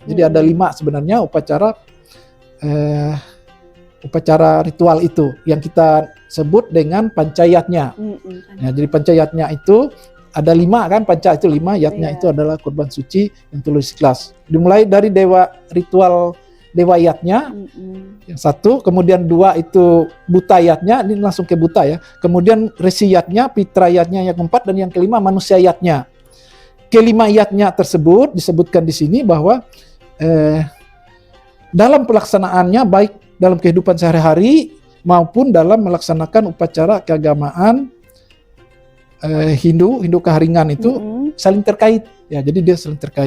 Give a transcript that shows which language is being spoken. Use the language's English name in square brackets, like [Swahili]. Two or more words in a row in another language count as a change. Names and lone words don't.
[Indonesian] Jadi ada 5 sebenarnya upacara ritual itu yang kita sebut dengan pancayatnya. Jadi pancayatnya itu ada 5 kan, panca itu 5, yatnya itu adalah kurban suci yang tulus ikhlas. Dimulai dari ritual dewa yatnya, yang 1, kemudian 2 itu buta yatnya, ini langsung ke buta ya. Kemudian resi yatnya, pitra yatnya yang keempat, dan yang kelima manusia yatnya. Kelima yatnya tersebut disebutkan di sini bahwa dalam pelaksanaannya baik dalam kehidupan sehari-hari maupun dalam melaksanakan upacara keagamaan Hindu keharingan itu saling terkait ya, jadi dia saling terkait.